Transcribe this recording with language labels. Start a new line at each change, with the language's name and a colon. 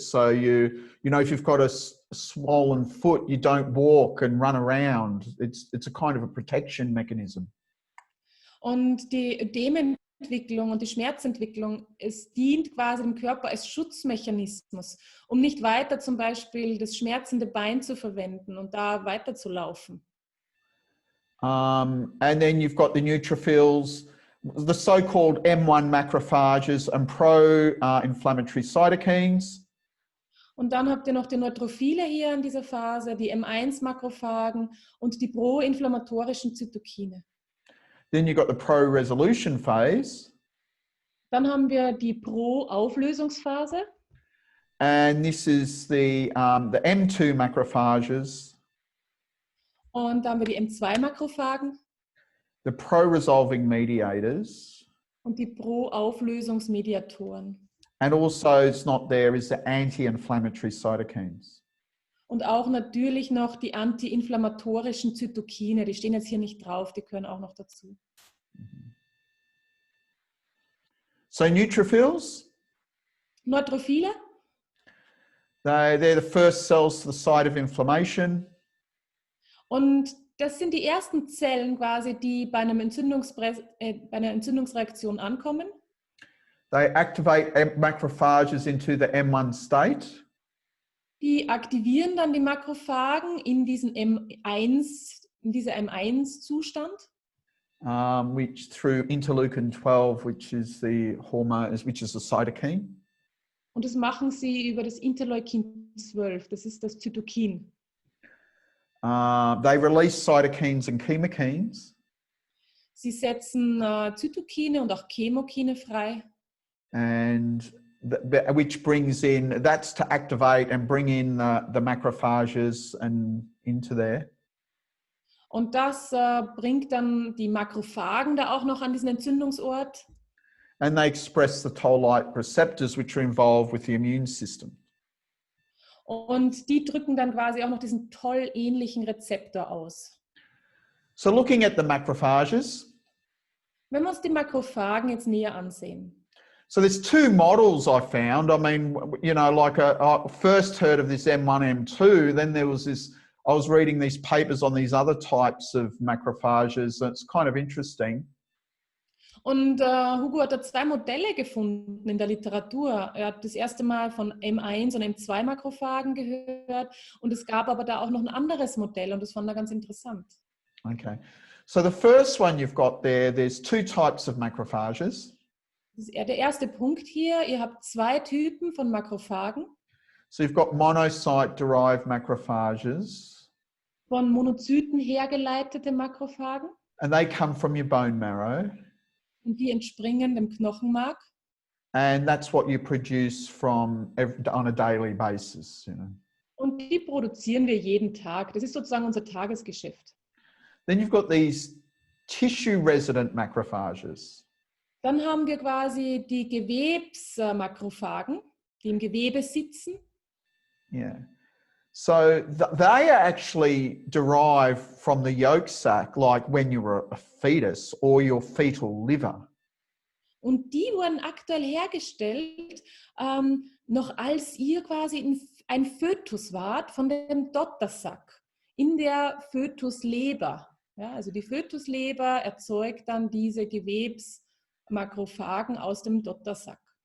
English: So you know, if you've got a swollen foot, you don't walk and run around. It's a kind of a protection mechanism.
German: Und die Ödementwicklung und die Schmerzentwicklung, es dient quasi dem Körper als Schutzmechanismus, um nicht weiter zum Beispiel das schmerzende Bein zu verwenden und da weiter zu laufen.
English: And then you've got the neutrophils, the so-called M1 macrophages and pro-inflammatory cytokines.
German: Und dann habt ihr noch die Neutrophile hier in dieser Phase, die M1-Makrophagen und die pro-inflammatorischen Zytokine.
English: Then you've got the pro-resolution phase.
German: Dann haben wir die Pro-Auflösungsphase.
English: And this is the M2 macrophages.
German: Und dann haben wir die M2-Makrophagen.
English: The pro-resolving mediators.
German: Und die Pro-Auflösungsmediatoren.
English: And also, it's not there, is the anti-inflammatory cytokines.
German: Und auch natürlich noch die antiinflammatorischen Zytokine, die stehen jetzt hier nicht drauf, die gehören auch noch dazu.
English: So neutrophils?
German: Neutrophile?
English: They're the first cells to the site of inflammation.
German: Und das sind die ersten Zellen quasi, die bei einer Entzündungsreaktion ankommen.
English: They activate macrophages into the M1 state.
German: Die aktivieren dann die Makrophagen in diesen dieser M1-Zustand.
English: Which through interleukin 12, which is the hormone, which is the cytokine.
German: Und das machen sie über das Interleukin 12, das ist das Zytokin.
English: They release cytokines and chemokines.
German: Sie setzen Zytokine und auch Chemokine frei.
English: And which brings in, that's to activate and bring in the macrophages and into there.
German: Und das bringt dann die Makrophagen da auch noch an diesen Entzündungsort.
English: And they express the toll-like receptors which are involved with the immune system.
German: Und die drücken dann quasi auch noch diesen Toll-ähnlichen Rezeptor aus.
English: So looking at the macrophages.
German: Wenn wir uns die Makrophagen jetzt näher ansehen.
English: So there's two models I found. I mean, you know, like I first heard of this M1, M2, then there was this, I was reading these papers on these other types of macrophages. So it's kind of interesting.
German: Und Hugo hat da zwei Modelle gefunden in der Literatur. Er hat das erste Mal von M1 und M2 Makrophagen gehört und es gab aber da auch noch ein anderes Modell und das fand er ganz interessant.
English: Okay, so the first one you've got there, there's two types of macrophages.
German: Das ist der erste Punkt hier. Ihr habt zwei Typen von Makrophagen.
English: So you've got monocyte-derived macrophages.
German: Von Monozyten hergeleitete Makrophagen.
English: And they come from your bone marrow.
German: Und die entspringen dem Knochenmark.
English: And that's what you produce on a daily basis, you know.
German: Und die produzieren wir jeden Tag. Das ist sozusagen unser Tagesgeschäft.
English: Then you've got these tissue-resident macrophages.
German: Dann haben wir quasi die Gewebsmakrophagen, die im Gewebe sitzen.
English: Yeah. So they are actually derived from the yolk sac, like when you were a fetus or your fetal liver.
German: Und die wurden aktuell hergestellt, noch als ihr quasi ein Fötus wart von dem Dottersack in der Fötusleber. Ja, also die Fötusleber erzeugt dann diese Gewebsmakrophagen aus dem Dottersack.